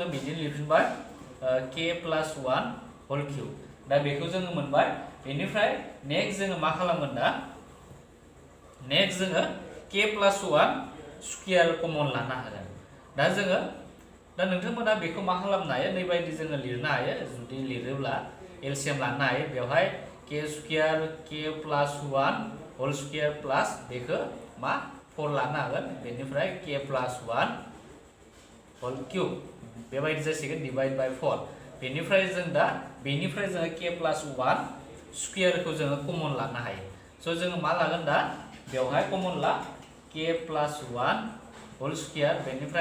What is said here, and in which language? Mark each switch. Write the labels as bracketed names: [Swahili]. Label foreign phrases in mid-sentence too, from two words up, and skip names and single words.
[Bodo] बिदिनो लिरफिनबाय k प्लस 1 [English] whole cube [Bodo] दा बेखौ जोङो मोनबाय बेनिफ्राय नेक्स्ट जोङो मा खालामगोन दा नेक्स्ट जोङो k प्लस 1 [English] square common [Bodo] लानो हागोन दा जोङो दा नोंथांमोना बेखौ मा खालामनो हायो नैबायदि जोङो लिरनो हायो जुदि लिरोब्ला एलसिएम लानो हायो बेवहाय k स्क्वायर k प्लस 1 [English] whole square plus [Bodo] बेखौ मा 4 लानो हागोन बेनिफ्राय k प्लस 1 [English] whole cube [Bodo] बेबायदि जासिगोन [English] divide by [Bodo] 4 बेनिफ्राय जों दा बेनिफ्राय जोङो k प्लस 1 स्क्वायरखौ जोङो कमन लानो हायो स' जोङो मा लागोन दा बेवहाय कमन ला k प्लस 1 [English] whole square [Bodo] बेनिफ्राय